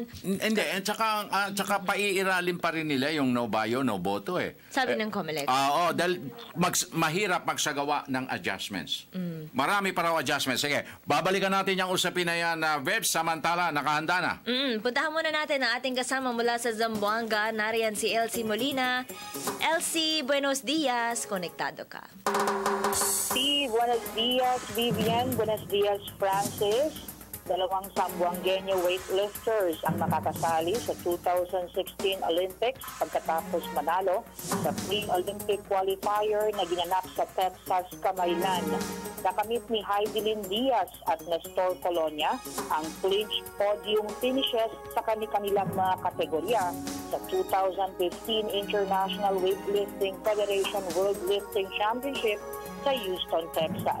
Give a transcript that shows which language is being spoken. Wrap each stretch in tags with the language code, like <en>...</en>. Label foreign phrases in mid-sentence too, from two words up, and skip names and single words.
<tl>Hindi, at saka paiiralim pa rin nila yung no bio, no boto eh. Sabi ng COMELEC. Oo, dahil mahirap magsagawa ng adjustments. Marami pa raw adjustments. Sige, babalikan natin yung usapin na yan na Webs. Samantala, nakahanda na. Puntahan muna natin ang ating kasama mula sa Zamboanga. Nariyan si Elsie Molina. Elsie,</tl> <es>buenos dias.</es> <tl>Konektado ka.</tl> <es>Sí, buenos días, Vivian. Buenos días, Francis.</es> <tl>2 Zamboangueño weightlifters ang makakasali sa 2016 Olympics pagkatapos manalo sa</tl> <en>pre-Olympic qualifier</en> <tl>na ginanap sa Texas, Camaylan. Nakamit ni Heidelin Diaz at Nestor Colonia ang</tl> <en>clinch podium finishes</en> <tl>sa kanilang mga kategorya sa 2015 International Weightlifting Federation World Lifting Championship sa Houston, Texas.</tl>